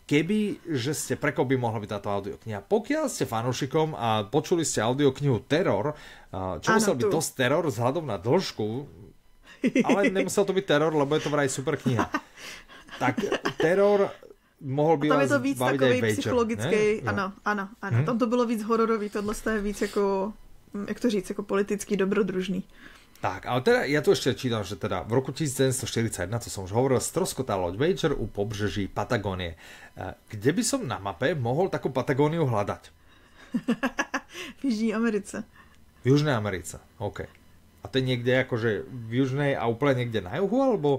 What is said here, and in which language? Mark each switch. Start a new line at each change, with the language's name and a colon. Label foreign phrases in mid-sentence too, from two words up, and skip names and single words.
Slovak: Keby, že ste, pre koho by mohla byť táto audiokniha. Pokiaľ ste fanúšikom a počuli ste audioknihu Teror, čo musel byť dosť teror vzhľadom na dĺžku, ale nemusel to byť teror, lebo je to vraj super kniha. Tak Teror mohl by vás baviť aj Wager.
Czech: Tam je to víc takovej psychologickej, ano. Tam to bylo víc hororový, tohle je víc jako, jak to říct, jako politický dobrodružný.
Slovak: Tak, ale teda ja tu ešte čítam, že teda v roku 1741, to som už hovoril, stroskotala loď Voyager
Czech: u pobřeží
Slovak: Patagónie. Kde by som na mape mohol takú Patagóniu hľadať?
Czech: V Jižní Americe.
Slovak: V Južnej Americe, OK. A to je niekde akože v Južnej a úplne niekde na juhu, alebo...